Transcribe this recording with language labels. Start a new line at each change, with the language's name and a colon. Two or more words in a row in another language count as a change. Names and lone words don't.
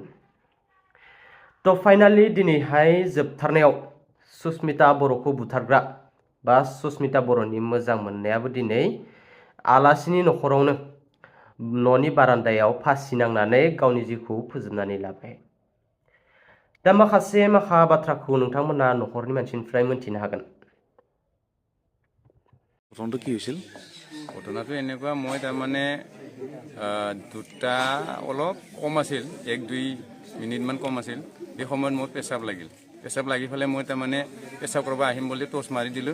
Bodo: फाइनाली दिनैहाय जोबथारनायाव सुस्मिता बर'खौ बुथारग्रा बा सुस्मिता बर'नि मोजां मोननायाबो दिनै आलासिनि नखरावनो न'नि बारान्दायाव फासि नांनानै गावनि जिउखौ फोजोबनानै लाबाय। दा माखासे बाथ्राखौ नोंथांमोना नखरनि मानसिनिफ्राय मोनथिनो हागोन।
Assamese: ঘটনাটো কি হৈছিল? ঘটনাটো এনেকুৱা, মই তাৰমানে দুটা অলপ কম আছিল, 1-2 মিনিটমান কম আছিল। এই সময়ত মোৰ পেচাব লাগি পেলাই মই তাৰমানে পেচাব কৰিব আহিম বুলি টৰ্চ মাৰি দিলোঁ।